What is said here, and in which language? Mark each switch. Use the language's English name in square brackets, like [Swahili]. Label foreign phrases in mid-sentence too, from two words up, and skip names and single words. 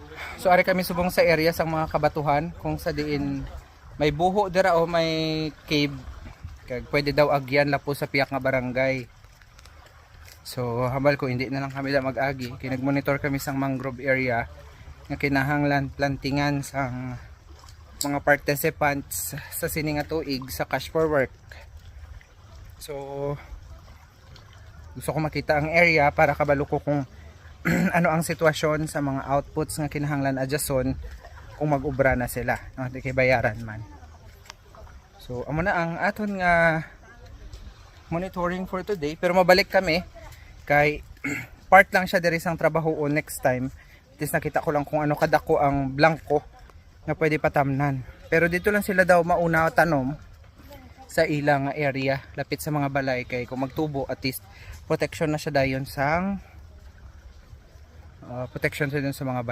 [Hiligaynon] So ari kami subong sa area sang mga kabatuhan kung sa diin may buho dira o may cave kag pwede daw agyan lapo sa piyak nga barangay. So hambal ko hindi na lang kami da mag-agi kay nagmonitor kami sang mangrove area nga kinahanglan plantingan sang mga participants sa sini nga tuig sa Cash for Work. So gusto ko makita ang area para kabalo ko kung ano ang sitwasyon sa mga outputs nga kinahanglan adjason kung mag-ubra na sila, no? Di kay bayaran man. So amo na ang aton nga monitoring [English] for today, [Hiligaynon] pero mabalik kami kay part lang siya diri sang trabaho o next time. Tis nakita ko lang kung ano kadako ang blanco na pwede patamnan. Pero dito lang sila daw mauna tanom sa ilang area lapit sa mga balay kay kung magtubo [English] at least [Hiligaynon] protection na siya dayon sang protection sa dun sa mga balay.